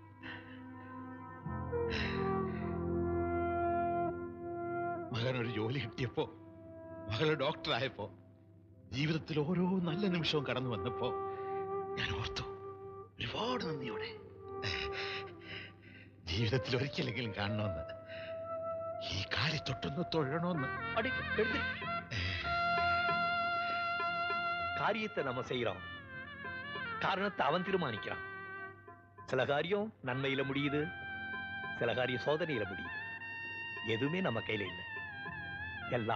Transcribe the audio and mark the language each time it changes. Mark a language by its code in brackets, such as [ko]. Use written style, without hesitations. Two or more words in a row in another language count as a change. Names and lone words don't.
[ml] മകനൊരു ജോലി കിട്ടിയപ്പോ, മകള് ഡോക്ടറായപ്പോ, ജീവിതത്തിൽ ഓരോ നല്ല നിമിഷവും കടന്നു വന്നപ്പോ ഞാൻ ഓർത്തു, ഒരുപാട് നന്ദിയോടെ ജീവിതത്തിൽ ഒരിക്കലെങ്കിലും കാണണമെന്ന്, ഈ കാലി തൊട്ടൊന്ന് തൊഴണമെന്ന്. [ta] காரியத்தை நம்ம செய்யறோம், காரணத்தை அவன் தீர்மானிக்கிறான். சில காரியம் நன்மையில முடியுது, சில காரியம் சோதனையில முடியுது. எதுவுமே நம்ம கையில இல்லை. எல்லாம்